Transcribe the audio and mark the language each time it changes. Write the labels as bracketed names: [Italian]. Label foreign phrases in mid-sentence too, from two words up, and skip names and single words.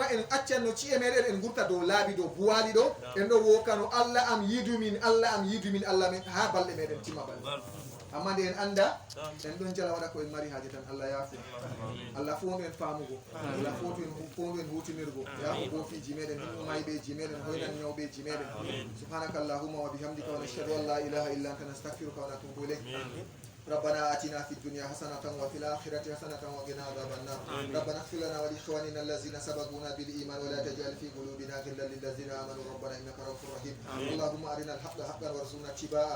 [Fula] en accanno ci'e meɗen en gurta dow laabi dow buwali ɗo en ɗo wokano allah am yidumin allah men ha balɗe meɗen timma balɗe amma nde en anda en ɗon jala waɗa ko en mari haaje tan allah yaafu allah fondu en faamugo allah fondu en hutinirgo yaafo boofiji meɗen mayɓeji meɗen hoynan ñawɓeji meɗen [Arabic] سبحانك اللهم وبحمدك ونشهد أن لا إله إلا أنت نستغفرك ونتوب إليك ربنا آتنا في الدنيا حسنة وفي الآخرة حسنة وقنا عذاب النار ربنا اغفر لنا ولإخواننا الذين سبقونا بالإيمان ولا تجعل في قلوبنا غلا للذين آمنوا ربنا إنك رؤوف رحيم اللهم أرنا الحق حقا وارزقنا اتباعه